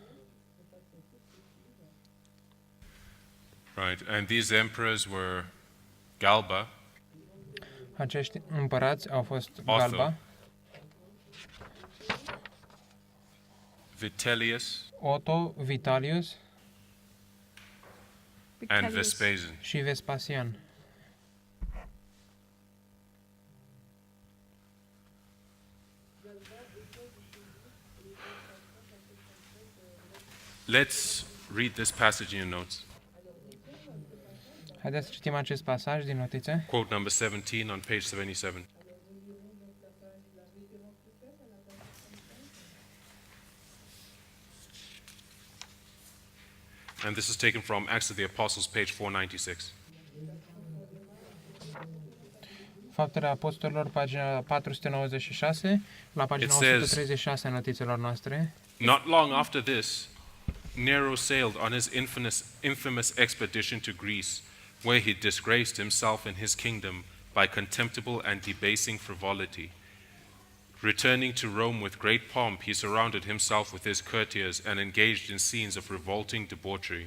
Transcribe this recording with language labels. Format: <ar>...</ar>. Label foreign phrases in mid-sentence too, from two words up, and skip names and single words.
<en>Right, and these emperors were Galba,</en> <ro>Acești împărați au fost Otho, Galba, Vitellius, Otto, Vitalius</ro> <en>and Vespasian.</en> <ro>și Vespasian.</ro> <en>Let's read this passage in your notes.</en> <ro>Haideți să citim acest pasaj din notițe.</ro> <en>Quote number 17 on page 77. And this is taken from Acts of the Apostles, page 496.</en> <ro>Faptele Apostolilor, pagina 496, la pagina</ro> <en>It says-</en> <ro>136 a notițelor noastre.</ro> <en>Not long after this, Nero sailed on his infamous expedition to Greece, where he disgraced himself and his kingdom by contemptible and debasing frivolity. Returning to Rome with great pomp, he surrounded himself with his courtiers and engaged in scenes of revolting debauchery.</en>